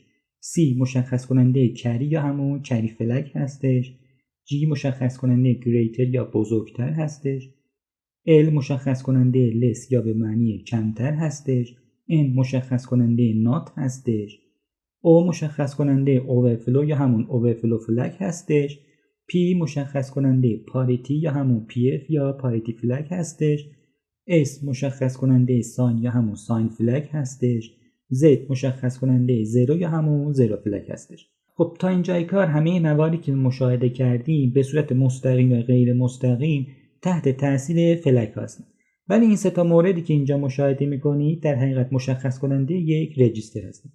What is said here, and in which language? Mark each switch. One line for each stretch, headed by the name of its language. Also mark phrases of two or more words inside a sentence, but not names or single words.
Persian: C مشخص کننده کری یا همون کری فلگ هستش. G مشخص کننده greater یا بزرگتر هستش. L مشخص کننده less یا به معنی کمتر هستش. N مشخص کننده not هستش. O مشخص کننده overflow یا همون
English: overflow flag
Persian: هستش. P مشخص کننده parity یا همون PF یا
English: parity flag
Persian: هستش. S مشخص کننده sign یا همون
English: sign flag
Persian: هستش. Z مشخص کننده 0 یا همون 0 flag هستش. خب تا اینجای کار همه مواردی که مشاهده کردیم به صورت مستقیم و غیر مستقیم تحت تاثیر فلک هستن. ولی این سه تا موردی که اینجا مشاهده می‌کنید در حقیقت مشخص کننده یک رجیستر هستن.